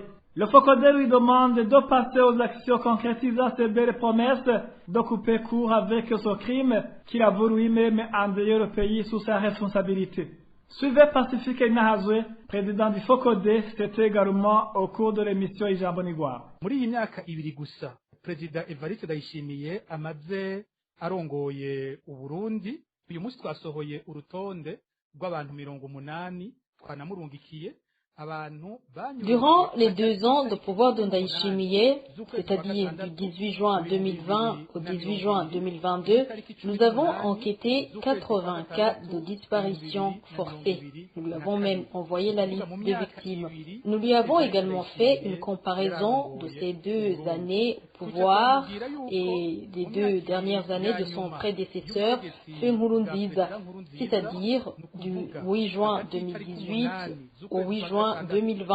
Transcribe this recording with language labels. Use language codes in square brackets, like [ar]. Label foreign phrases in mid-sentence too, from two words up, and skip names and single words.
[fr] Le FOCODE lui demande de passer aux actions concrétisant ses belles promesses de couper court avec ce crime qu'il a voulu lui-même endeuiller le pays sous sa responsabilité. Suivez Pacifique Nahazwe, président du FOCODE, c'était également au cours de l'émission Ijambo Nigwaro. [rn] Muri iyi myaka ibiri gusa Perezida Evariste Ndayishimiye amaze arongoye Uburundi. Uyu munsi twasohoye urutonde rw'abantu 80 twanamurungikiye. [fr] Durant les 2 ans de pouvoir de Ndayishimiye, c'est-à-dire du 18 juin 2020 au 18 juin 2022, nous avons enquêté 80 cas de disparition forcée. Nous lui avons même envoyé la liste des victimes. Nous lui avons également fait une comparaison de ces 2 années au pouvoir et des 2 dernières années de son prédécesseur, Nkurunziza, c'est-à-dire du 8 juin 2018 au 8 juin 2020.